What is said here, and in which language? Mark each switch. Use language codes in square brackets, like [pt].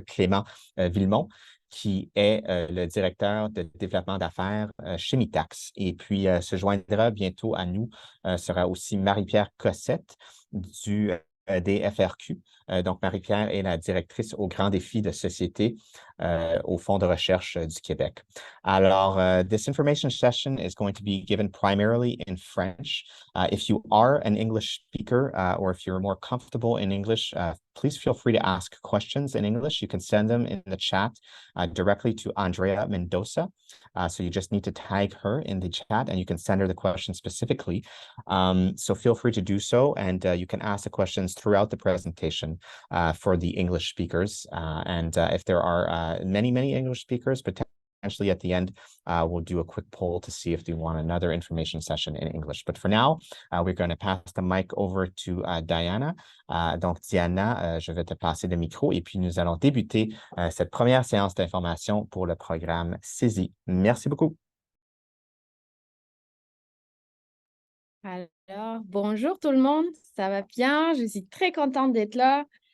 [fr] Clément Villemont, qui est le directeur de développement d'affaires chez Mitax. Et puis, se joindra bientôt à nous sera aussi Marie-Pierre Cossette des FRQ. Donc, Marie-Pierre est la directrice aux grands défis de société au Fonds de recherche du Québec. [en] Alors, this information session is going to be given primarily in French. If you are an English speaker or if you're more comfortable in English, please feel free to ask questions in English. You can send them in the chat directly to Andrea Mendoza. So you just need to tag her in the chat and you can send her the question specifically. So feel free to do so, and you can ask the questions throughout the presentation for the English speakers. And if there are many English speakers, potentially at the end, we'll do a quick poll to see if they want another information session in English. But for now, we're going to pass the mic over to Diana. [fr] Donc, Diana, je vais te passer le micro et puis nous allons débuter cette première séance d'information pour le programme CESI. Merci beaucoup. Alors, bonjour tout le monde, ça va bien? Je suis très contente d'être là.